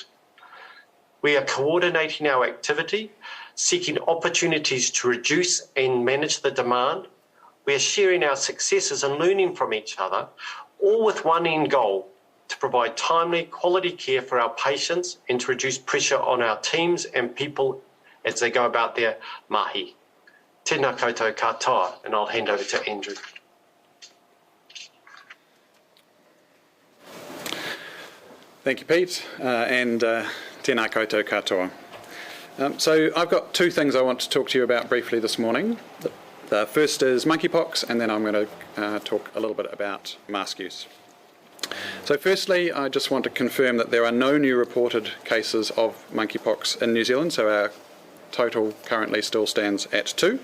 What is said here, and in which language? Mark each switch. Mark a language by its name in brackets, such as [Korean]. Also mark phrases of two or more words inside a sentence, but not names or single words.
[English] We are coordinating our activity, seeking opportunities to reduce and manage the demand. We are sharing our successes and learning from each other, all with one end goal: to provide timely, quality care for our patients and to reduce pressure on our teams and people as they go about their mahi. [Māori] Tēnā koutou katoa, [English] and I'll hand over to Andrew. Thank you, Pete, and [Māori] tēnā koutou katoa. [English] So I've got two things I want to talk to you about briefly this morning. The first is monkeypox, and then I'm going to talk a little bit about mask use. So firstly, I just want to confirm that there are no new reported cases of monkeypox in New Zealand, so our total currently still stands at 2.